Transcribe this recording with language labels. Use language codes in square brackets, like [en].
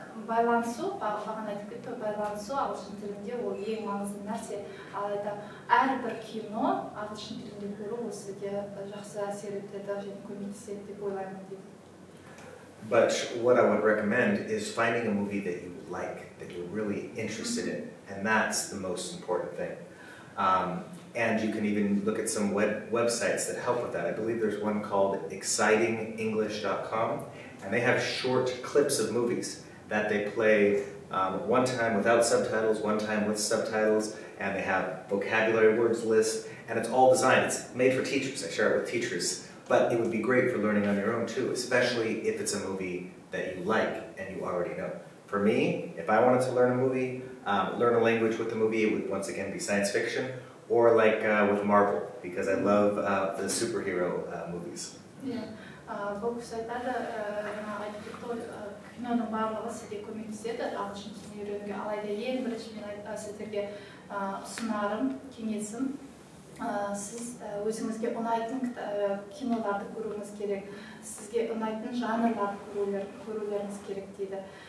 [kk] Байланысу, бағана айтып кетті, байланысу ағылшын тілінде ол ең маңызды нәрсе. Алайда әрбір кино ағылшын тілінде көру ол сізге жақсы әсер етеді және көмектеседі деп ойлаймын дейді. [en] But what I would recommend is finding a movie that you like, that you're really interested in, and that's the most important thing. And you can even look at some websites that help with that. I believe there's one called excitingenglish.com, and they have short clips of movies that they play one time without subtitles, one time with subtitles, and they have vocabulary words lists, and it's all designed. It's made for teachers. I share it with teachers. But it would be great for learning on your own too, especially if it's a movie that you like and you already know. For me, if I wanted to learn a movie, learn a language with the movie, it would once again be science fiction, or like with Marvel, because I love the superhero movies. Yeah. [kk] Бұл кісі айтады, айтып кетті, киноның барлығы сізге көмектеседі ағылшын тілін үйренуге. Алайда ең бірінші мен сіздерге ұсынарым, кеңесім, сіз өзіңізге ұнайтын киноларды көруіңіз керек, сізге ұнайтын жанрларды көрулеріңіз керек дейді.